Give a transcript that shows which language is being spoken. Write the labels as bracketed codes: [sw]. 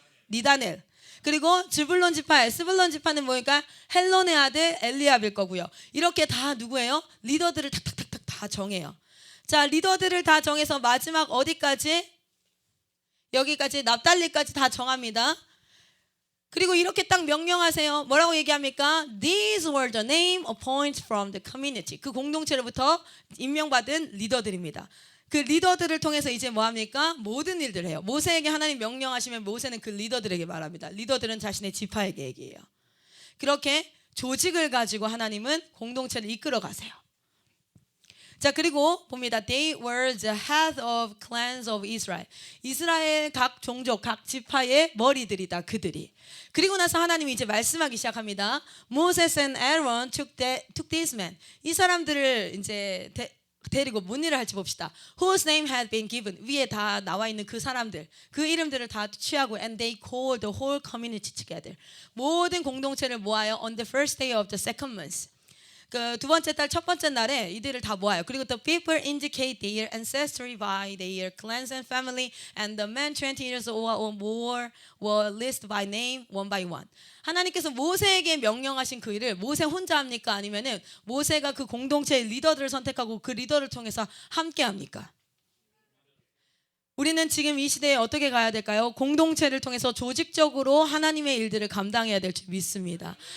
[ko] 니다넬. 그리고 스불론 지파는 뭐니까 헬론의 아들 엘리압일 거고요. 이렇게 다 누구예요? 리더들을 탁탁탁탁 다 정해요. 자, 리더들을 다 정해서 마지막 어디까지? 여기까지 납달리까지 다 정합니다. 그리고 이렇게 딱 명령하세요. 뭐라고 얘기합니까? [en] These were the name appointed from the community. [ko] 그 공동체로부터 임명받은 리더들입니다. 그 리더들을 통해서 이제 뭐합니까? 모든 일들을 해요. 모세에게 하나님 명령하시면 모세는 그 리더들에게 말합니다. 리더들은 자신의 지파에게 얘기해요. 그렇게 조직을 가지고 하나님은 공동체를 이끌어 가세요. 자, 그리고 봅니다. [en] They were the head of clans of Israel. [ko] 이스라엘 각 종족, 각 지파의 머리들이다. 그들이. 그리고 나서 하나님이 이제 말씀하기 시작합니다. [en] Moses and Aaron took these men. [ko] 이 사람들을 이제 데리고 뭔 일을 할지 봅시다. [en] Whose name had been given. [ko] 위에 다 나와 있는 그 사람들. 그 이름들을 다 취하고 [en] and they called the whole community together. [ko] 모든 공동체를 모아요. [en] On the first day of the second month. [ko] 그 두 번째 달 첫 번째 날에 이들을 다 모아요. [en] 그리고 the people indicate their ancestry by their clans and family, and the men 20 years old or more were listed by name one by one. [ko] 하나님께서 모세에게 명령하신 그 일을 모세 혼자 합니까? 아니면은 모세가 그 공동체의 리더들을 선택하고 그 리더를 통해서 함께 합니까? 우리는 지금 이 시대에 어떻게 가야 될까요? 공동체를 통해서 조직적으로 하나님의 일들을 감당해야 될 줄 믿습니다.